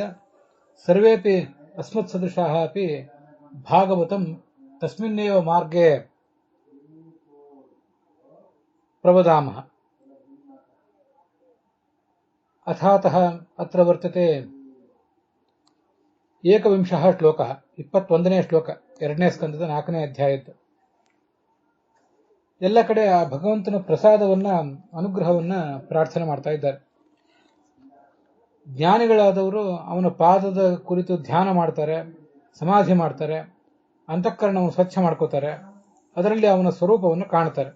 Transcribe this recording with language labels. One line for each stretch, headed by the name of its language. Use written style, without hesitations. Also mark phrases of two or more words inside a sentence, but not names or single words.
Sanskrit: सर्वेपि अस्मत्सदृशाः अपि भागवतं तस्मिन्नेव मार्गे प्रवदामः। अथातः अत्र वर्तते 21 श्लोकः
Kannada: 21ನೇ ಶ್ಲೋಕ 2ನೇ ಸ್ಕಂದದ 4ನೇ ಅಧ್ಯಾಯದ್ದು। ಎಲ್ಲ ಕಡೆ ಆ ಭಗವಂತನ ಪ್ರಸಾದವನ್ನ ಅನುಗ್ರಹವನ್ನ ಪ್ರಾರ್ಥನೆ ಮಾಡ್ತಾ ಇದ್ದಾರೆ। ಜ್ಞಾನಿಗಳಾದವರು ಅವನ ಪಾದದ ಕುರಿತು ಧ್ಯಾನ ಮಾಡ್ತಾರೆ, ಸಮಾಧಿ ಮಾಡ್ತಾರೆ, ಅಂತಃಕರಣವನ್ನು ಸ್ವಚ್ಛ ಮಾಡ್ಕೋತಾರೆ, ಅದರಲ್ಲಿ ಅವನ ಸ್ವರೂಪವನ್ನು ಕಾಣ್ತಾರೆ।